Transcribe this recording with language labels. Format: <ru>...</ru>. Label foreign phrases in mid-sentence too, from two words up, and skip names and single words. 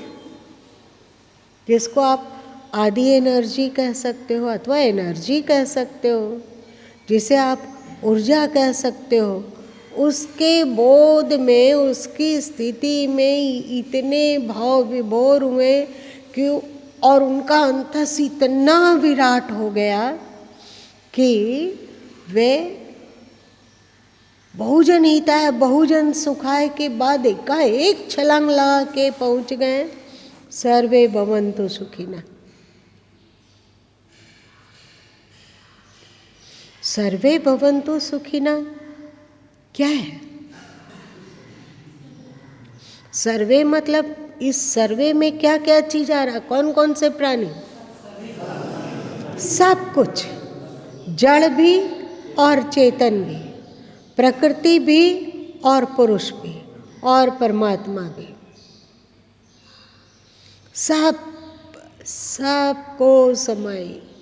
<hi>जिसको आप आदि एनर्जी कह सकते हो अथवा एनर्जी कह सकते हो, जिसे आप ऊर्जा कह सकते हो, उसके बोध में, उसकी स्थिति में इतने भाव विभोर हुए कि और उनका अंतस इतना विराट हो गया कि वे</hi> <pi>बहुजन हिताय बहुजन सुखाय</pi> <hi>के बाद एकाएक छलांग लगा के पहुंच गए</hi> <sa>सर्वे भवन्तु सुखिनः। सर्वे भवन्तु सुखिनः</sa> <hi>क्या है? सर्वे मतलब इस सर्वे में क्या क्या चीज आ रहा? कौन कौन से प्राणी? सब कुछ, जड़ भी और चेतन भी, प्रकृति भी और पुरुष भी और परमात्मा भी, सबको समाई।</hi>